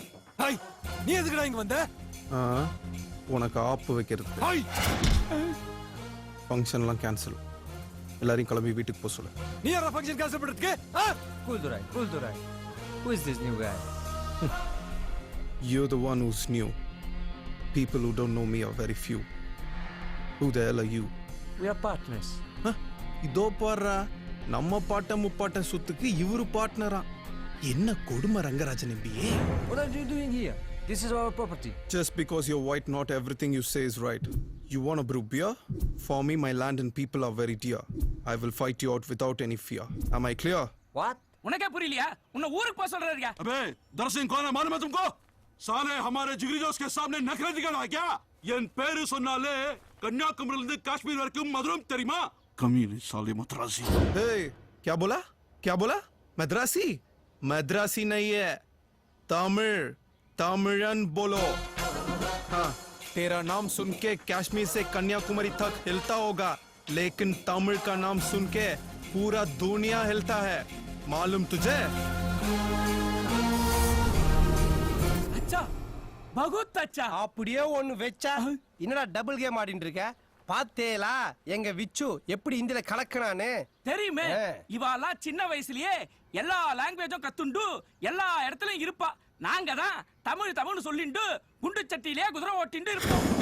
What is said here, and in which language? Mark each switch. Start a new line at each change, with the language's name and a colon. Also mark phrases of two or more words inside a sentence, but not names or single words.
Tamil: ஹாய், நீ எதுக்குடா இங்க வந்த? உனக்கு ஆப்பு வைக்கிறது. ஃபங்க்ஷன்லாம் கேன்சல். எல்லாரையும் கிளம்பி வீட்டுக்கு போக சொல்லு. நீ யாரா ஃபங்க்ஷன் கேன்சல் பண்றதுக்கு?
English: Cool Durai. Who is this new guy? You're the one who's new. People who don't know me are very few. Who the hell are you? We are partners.
Tamil: இதோ பாரு, நம்ம பாட்டன் முப்பாட்டன் சொத்துக்கு இவரு பார்ட்னரா. என்ன கொடுமை ரங்கராஜன் எம்பிஏ.
English: What are you doing here? This is our property. Just because you're white, not everything you say is right. You want to brew beer? For me, my land and people are very dear. I will fight you out without any fear. Am I clear? What?
Tamil: உனக்கே புரியலையா? உன்னை ஊருக்கு போக சொல்றாருயா.
Hindi: अबे दरसिंह कौन है मालूम है तुमको? साले हमारे जिगरी दोस्त के सामने नखरे दिखाना है क्या?
Tamil: என் பேரு சொன்னாலே கன்னியாகுமரியில இருந்து காஷ்மீர் வரைக்கும் மதுரம் தெரியுமா?
Hindi: कमीने साले मद्रासी. Hey, क्या बोला? क्या बोला? मद्रासी? मद्रासी नहीं है. तमिल. तमिलन बोलो. हाँ, तेरा नाम सुन के कश्मीर से कन्याकुमारी तक हिलता होगा, लेकिन तमिल का नाम सुन के पूरा दुनिया हिलता है. मालूम तुझे? अच्छा, बहुत अच्छा.
Tamil: அப்படியே ஒன்னு வெச்சா என்னடா டபுள் கேம் ஆடிட்டு இருக்க? பாத்தேலா எங்க விச்சு எப்படி இந்தில கலக்கனானே தெரியுமே. இவாளா சின்ன வயசுலயே எல்லா லாங்குவேஜும் கத்துண்டு எல்லா இடத்துலயும் இருப்பா. நாங்க தான் தமிழ் தமிழ்னு சொல்லிண்டு குண்டு சட்டியிலே குதிரை ஓட்டிண்டு இருப்போம்.